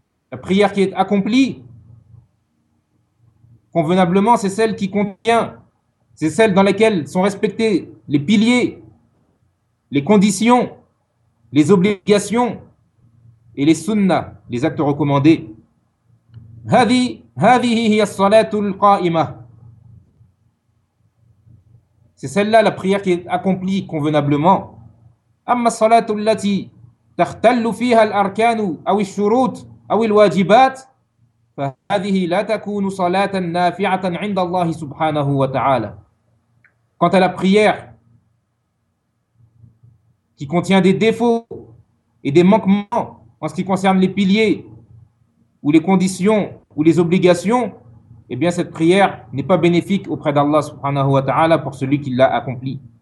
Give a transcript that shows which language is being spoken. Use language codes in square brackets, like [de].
[fr] La prière qui est accomplie convenablement, c'est celle qui contient, c'est celle dans laquelle sont respectés les piliers, les conditions, les obligations et les sunnah, les actes recommandés. [ar] Hadhihi hiya as-salatul qa'imah. [fr] C'est celle-là, la prière qui est accomplie convenablement. [ar] Amma as-salatu allati takhtallu fiha al-arkanu aw ash-shurut أو الواجبات فهذه لا تكون صلاة نافعة عند الله سبحانه وتعالى. [fr] Quant à la prière qui contient des défauts et des manquements en ce qui concerne les piliers ou les conditions ou les obligations, eh bien cette prière n'est pas bénéfique auprès d'Allah [ar] subhanahu wa ta'ala [fr] pour celui qui l'a accompli.